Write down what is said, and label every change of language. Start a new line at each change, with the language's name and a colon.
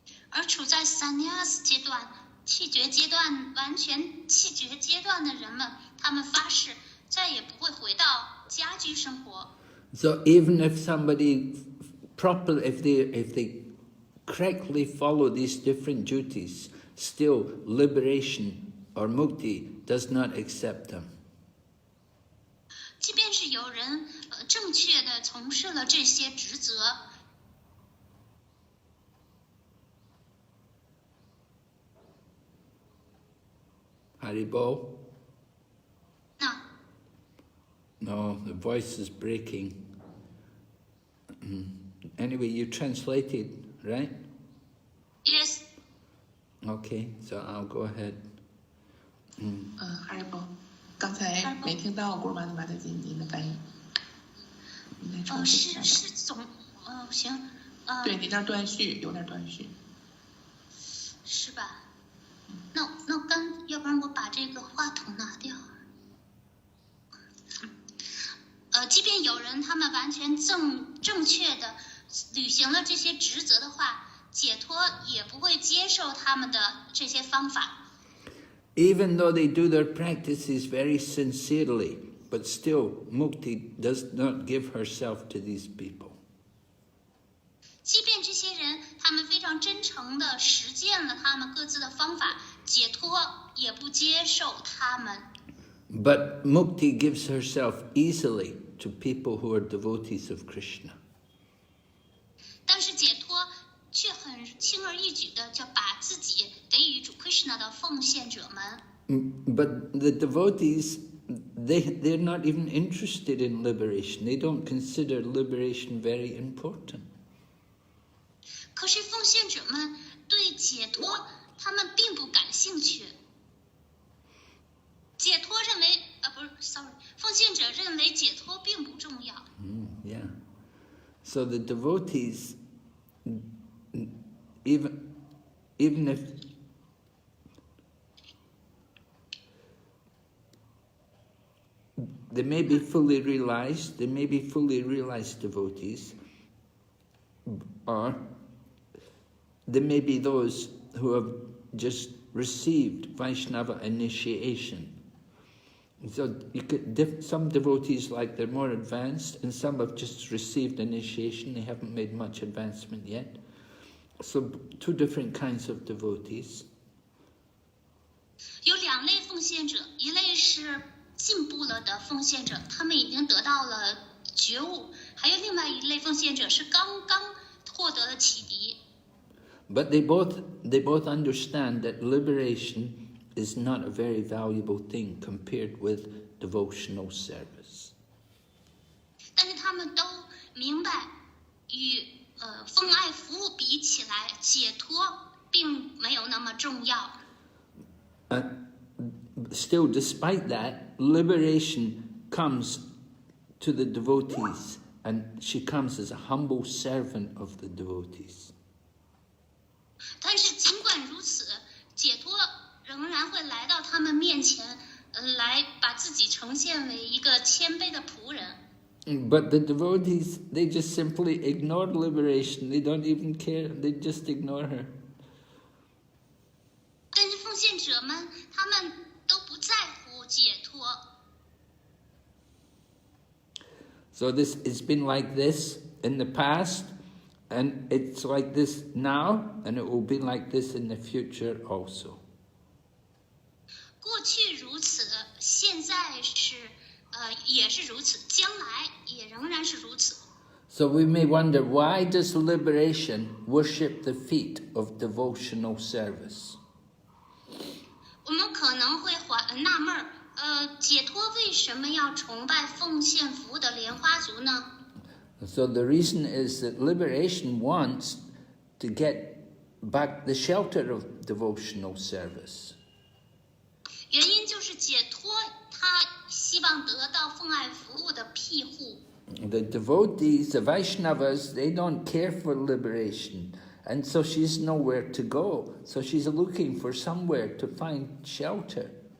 Chinese: 而处在 Sannyas 阶段、弃绝阶段、完全弃绝阶段的人们，他们发誓再也不会回到家居生活。
English: So even if somebody properly, if they correctly follow these different duties, still liberation or mukti does not accept them.
Chinese: 即便是有人正确的从事了这些职责， Haribo? 那
English: No, the voice is breaking. Anyway, you translated, right? yes， Okay, so I'll go ahead.
Chinese: Haribo， 刚才没听到古尔巴的马德金您的翻译，你来重复一下吧。是总，行，对你那儿断续，有点断续。是吧？那要不然我把这个话筒拿掉。即便有人他们完全正确的履行了这些职责的话，解脱也不会接受他们的这些方法。
English: Even though they do their practices very sincerely, but still Mukti does not give herself to these people.
Chinese: 即便这些人他们非常真诚的实践了他们各自的方法，解脱也不接受他们。
English: But Mukti gives herself easily to people who are devotees of Krishna.
Chinese: 但是解脱却很轻而易举的就把自己给予主 Krishna 的奉献者们。
English: But the devotees, they're not even interested in liberation. They don't consider liberation very important.
Chinese: 可是奉献者们对解脱，他们并不感兴趣。解脱认为，奉献者认为解脱并不重要。
English: Yeah. So the devotees, even if they may be fully realized devotees, or there may be those who have just received Vaishnava initiation. So some devotees, like, they're more advanced, and some have just received initiation. They haven't made much advancement yet. So two different kinds of devotees.
Chinese: 有两类奉献者，一类是进步了的奉献者，他们已经得到了觉悟；还有另外一类奉献者是刚刚获得了启迪。
English: But they both understand that liberation is not a very valuable thing compared with devotional service.
Chinese: 但是他们都明白，与奉爱服务比起来，解脱并没有那么重要。
English: Still, despite that, liberation comes to the devotees, and she comes as a humble servant of the devotees.
Chinese: 但是尽管如此，解脱仍然会来到他们面前，来把自己呈现为一个谦卑的仆人。
English: But the devotees, they just simply ignore liberation. They don't even care. They just ignore her.
Chinese: 但是奉献者们，他们都不在乎解脱。
English: So it's been like this in the past, and it's like this now, and it will be like this in the future also.
Chinese: 过去如此，现在是也是如此，将来也仍然是如此。
English: So we may wonder, why does liberation worship the feet of devotional service?
Chinese: 我们可能会纳闷儿，解脱为什么要崇拜奉献服务的莲花族呢？
English: So the reason is that liberation wants to get back the shelter of devotional service.
Chinese: 原因就是解脱，他希望得到奉爱服务的庇护。
English: The devotees, the Vaishnavas, they don't care for liberation. And so she's nowhere to go. So she's looking for somewhere to find shelter.